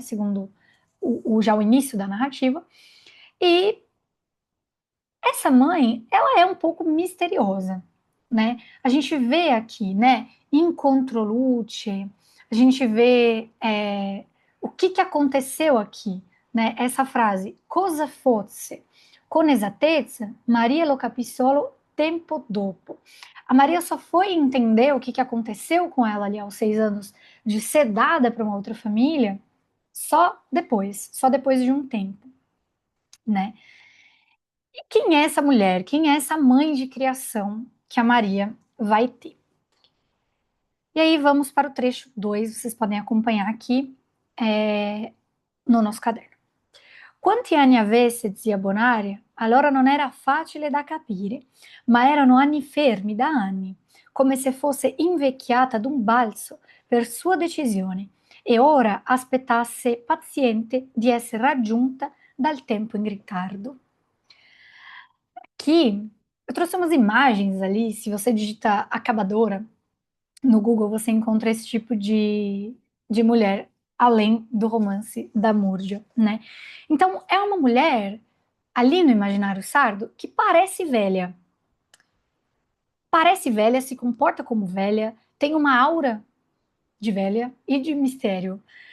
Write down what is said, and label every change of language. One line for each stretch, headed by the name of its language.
Portuguese: Segundo já o início da narrativa, e essa mãe, ela é um pouco misteriosa, né? A gente vê aqui, né, Incontro luce, a gente vê o que aconteceu aqui, né? Essa frase,
Italian: cosa fosse, con esattezza, Maria lo capì solo tempo dopo.
Portuguese: A Maria só foi entender o que aconteceu com ela ali aos 6 anos de ser dada para uma outra família só depois de um tempo, né? E quem é essa mulher? Quem é essa mãe de criação que a Maria vai ter? E aí vamos para o trecho 2, vocês podem acompanhar aqui no nosso caderno.
Italian: Quanti anni avesse, zia Bonaria, allora non era facile da capire, ma erano anni fermi da anni, come se fosse invecchiata d'un balzo per sua decisione, e ora aspettasse paziente di essere raggiunta dal tempo in ritardo.
Portuguese: Aqui eu trouxe umas imagens ali. Se você digita acabadora no Google, você encontra esse tipo de mulher, além do romance da Múrdia, né? Então, é uma mulher ali no imaginário sardo que parece velha, se comporta como velha, tem uma aura de velha e de mistério.